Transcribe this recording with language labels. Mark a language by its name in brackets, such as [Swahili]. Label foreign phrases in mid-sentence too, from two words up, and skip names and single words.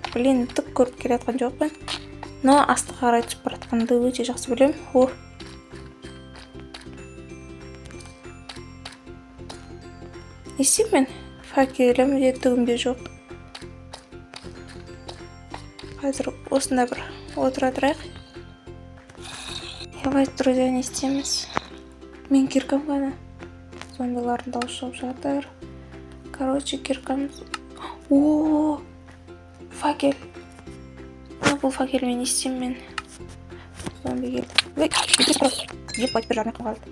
[Kazakh] Блин, түк көріп келе жатқан жоқпын. Но астыға қарай түсіп баратқанды өте жақсы білем. Не істеймін мен? Факелім де түгімде жоқ. Қазір осында бір отыра тұрайық. [Russian] Давайте, друзья, [Kazakh] не істейміз. Мен киркам ғана. Зомбилардың дауысы шығып жатыр. Короче, киркамыз. О, факел. Бұл факелмен не істеймін мен? Зомби келді. Ебать, бір жағына қалды.